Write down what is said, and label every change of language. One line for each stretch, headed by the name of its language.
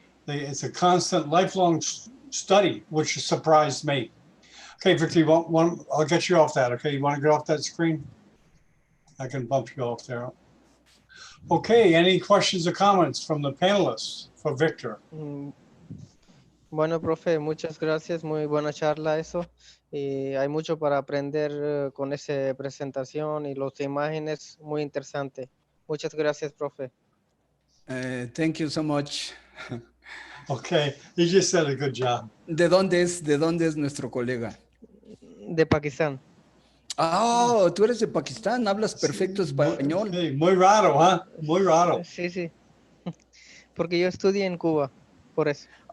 English: It's a constant, lifelong study, which surprised me. Okay, Victor, I'll get you off that, okay? You want to get off that screen? I can bump you off there. Okay, any questions or comments from the panelists for Victor?
Spanish: Bueno, profe, muchas gracias. Muy buena charla eso. Hay mucho para aprender con esa presentación y las imágenes. Muy interesante. Muchas gracias, profe.
English: Thank you so much. Okay, you just said a good job.
Spanish: ¿De dónde es nuestro colega? De Pakistán. Oh, tú eres de Pakistán, hablas perfecto español. Sí, muy raro, ¿eh? Muy raro. Sí, sí. Porque yo estudié en Cuba, por eso.